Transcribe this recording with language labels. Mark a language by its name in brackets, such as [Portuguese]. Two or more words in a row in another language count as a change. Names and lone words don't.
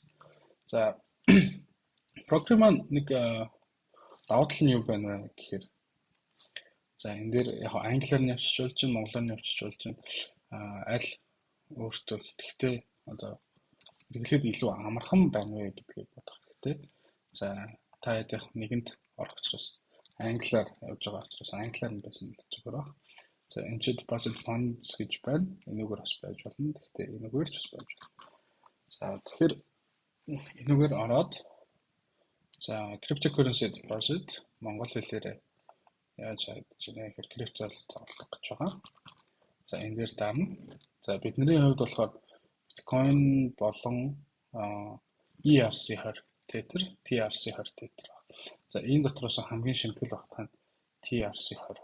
[Mongolian] За програм маань нэг давуу тал нь юу байна вэ гэхээр за энэ дээр яг англиар нь явуулж чинь монголоор нь явуулж чинь аль өөртөө ихтэй одоо хэрэглээд илүү амархан байна вэ гэдгийг бодох хэрэгтэй. За та хэд яг нэгэнд орох учраас англиар явж байгаа учраас англиар нь байсан зүгээр баг. За энэ чинь [English] deposit funds [Mongolian] гэж байна. Энүүгээр бас байж болно. Гэхдээ энүүгээр ч бас байж болно. За тэгэхээр энүүгээр ороод за [English] cryptocurrency deposit [Mongolian] монгол хэлээр яаж хайдаж байна гэхээр криптоор тоглох гэж байгаа. За энэ дээр дарна. За бидний хувьд болохоор биткойн болон ERC20 тетер, TRC20 тетер. За энэ дотроос хамгийн шимтгэл багтах нь TRC20.